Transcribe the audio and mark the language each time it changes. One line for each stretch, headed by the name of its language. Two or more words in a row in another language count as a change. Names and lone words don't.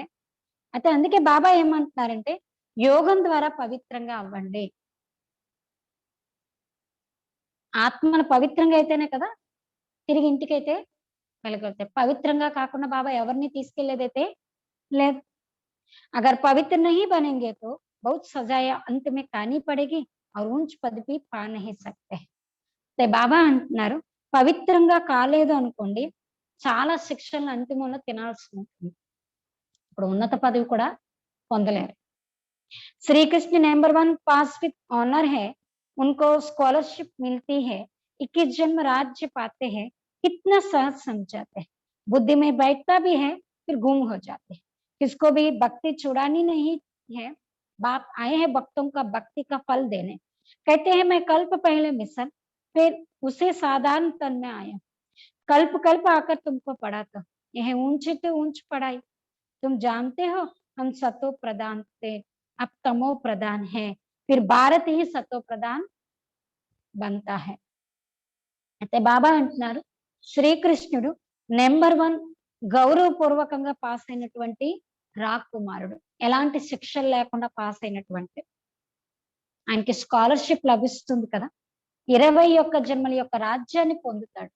Telugu: అయితే అందుకే బాబా ఏమంటున్నారంటే, యోగం ద్వారా పవిత్రంగా అవ్వండి. ఆత్మను పవిత్రంగా అయితేనే కదా తిరిగి ఇంటికైతే వెళ్ళగలుగుతాయి. పవిత్రంగా కాకుండా బాబా ఎవరిని తీసుకెళ్ళేదైతే లేదు.
Hindi: अगर पवित्र नहीं बनेंगे तो बहुत सजाया अंत में खानी पड़ेगी और ऊंच पद भी पा नहीं सकते.
Telugu: అయితే బాబా అంటున్నారు, పవిత్రంగా కాలేదు అనుకోండి, చాలా శిక్షలను అంతిమంలో తినాల్సి ఉంటుంది. ఇప్పుడు ఉన్నత పదవి కూడా పొందలేరు.
Hindi: श्रीकृष्ण नंबर 1
English: pass with honour
Hindi: है, उनको स्कॉलरशिप मिलती है, 21 जन्म राज्य पाते हैं, कितना सहज समझाते हैं, बुद्धि में बैठता भी है फिर गुम हो जाते हैं, किसको भी भक्ति छुड़ानी नहीं है, बाप आए हैं भक्तों का भक्ति का फल देने, कहते हैं मैं कल्प पहले मिसल फिर उसे साधारण तन में आया, कल्प कल्प आकर तुमको पढ़ा था, यह ऊंचे तो ऊंच पढ़ाई, तुम जानते हो हम सतो प्रधान थे, अब तमो प्रधान है, फिर भारत ही सतो प्रधान बनता है.
Telugu: అయితే బాబా అంటున్నారు, శ్రీకృష్ణుడు నెంబర్ 1 గౌరవపూర్వకంగా పాస్ అయినటువంటి రాకుమారుడు. ఎలాంటి శిక్షలు లేకుండా పాస్ అయినటువంటి. ఆయనకి స్కాలర్‌షిప్ లభిస్తుంది కదా! 21 జన్మల యొక్క రాజ్యాన్ని పొందుతాడు.